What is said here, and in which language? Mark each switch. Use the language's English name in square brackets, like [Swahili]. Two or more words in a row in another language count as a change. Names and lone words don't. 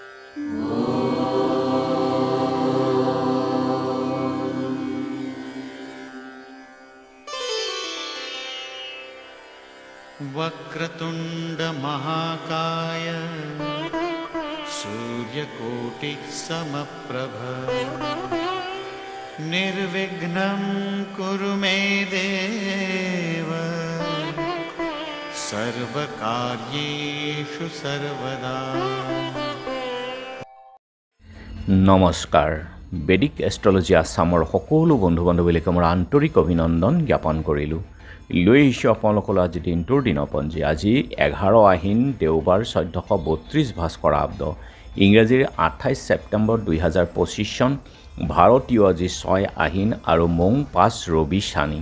[Sanskrit] वक्रतुंड महाकाय सूर्यकोटि समप्रभ निर्विघ्नं कुरु मे देव सर्वकार्येषु सर्वदा। [Assamese] নমস্কাৰ বেদিক এষ্ট্ৰলজি আসামৰ সকলো বন্ধু বান্ধৱীক মোৰ আন্তৰিক অভিনন্দন জ্ঞাপন কৰিলোঁ। লৈ আহিছোঁ আপোনালোকলৈ আজি দিনটোৰ দিনপঞ্জী। আজি 11 আহিন দেওবাৰ 1432 ভাস্কৰাব্দ ইংৰাজীৰ 28 ছেপ্টেম্বৰ 2025 চন ভাৰতীয় আজি 6 আহিন আৰু মং 5 ৰবি শানি।